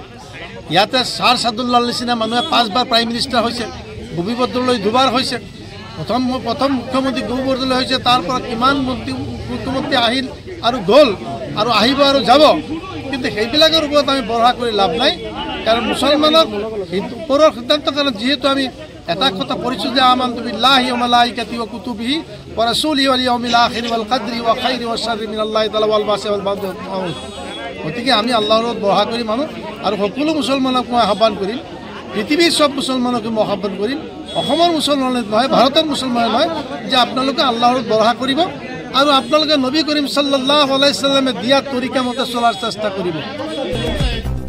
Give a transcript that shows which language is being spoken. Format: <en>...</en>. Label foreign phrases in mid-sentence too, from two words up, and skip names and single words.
<as>ইয়াতে ছাৰ ছাদুল্লাৰ নিচিনা মানুহে 5 বাৰ</as> <en>prime minister</en> <as>হৈছে, ভূপি বৰদলৈ 2 বাৰ হৈছে, প্ৰথম মুখ্যমন্ত্ৰী ভূপি বৰদলৈ হৈছে, তাৰ পৰা কিমান মুখ্যমন্ত্ৰী আহিল আৰু গ'ল আৰু আহিব আৰু যাব। কিন্তু সেইবিলাকৰ ওপৰত আমি ভৰসা কৰি লাভ নাই, কাৰণ মুছলমানক ওপৰৰ সিদ্ধান্তৰ কাৰণে যিহেতু আমি এটা কথা পঢ়িছোঁ যে</as> <ar>آمنت بالله و ملائكته و كتبه و رسله واليوم الآخر والقدر و خيره و شره من الله تعالى والبأس والبعد.</ar> <as>গতিকে আমি আল্লাহৰ ওপৰত ভৰসা কৰি মানুহ, আৰু সকলো মুছলমানক মই আহ্বান কৰিম, পৃথিৱীৰ চব মুছলমানকে মই আহ্বান কৰিম, অসমৰ মুছলমানে নহয়, ভাৰতৰ মুছলমানে নহয়, যে আপোনালোকে আল্লাহৰ ওপৰত ভৰসা কৰিব আৰু আপোনালোকে</as> <ar>نبي كريم صلى الله عليه وسلم</ar> <as>দিয়া তৰিকা মতে চলাৰ চেষ্টা কৰিব।</as>